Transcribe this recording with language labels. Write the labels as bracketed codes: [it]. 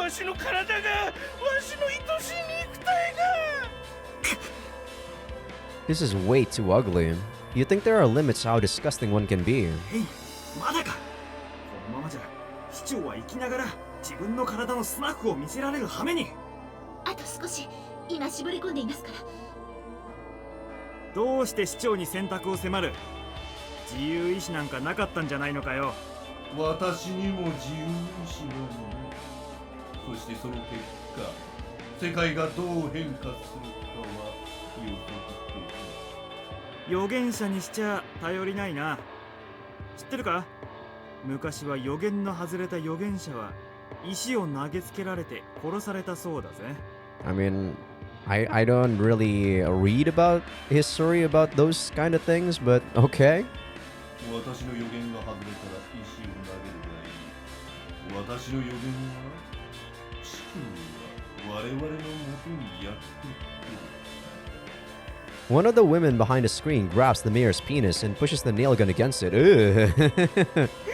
[ja] わしの体が、わしの愛しい肉体が。 [en] This is way too ugly. You think there are limits to how disgusting one can be. [ja] まだか。このままじゃ市長は生きながら自分の体のスナフを見せられる羽目に。あと少し、今絞り込んでいますから。どうして市長に選択を迫る。自由意志なんかなかったんじゃないのかよ。私にも自由意志がない。そしてその結果、世界がどう変化するかは予測できない。預言者にしちゃ頼りないな。知ってるか？昔は予言の外れた預言者は石を投げつけられて殺されたそうだぜ。 [en] I mean, I don't really read about history about those kind of things, but okay. [ja] 私の予言が外れたら石を投げるがいい。私の予言は地球は我々のもとにやってくる。 [en] One of the women behind the screen grabs the mayor's penis and pushes the nail gun against it. Ugh.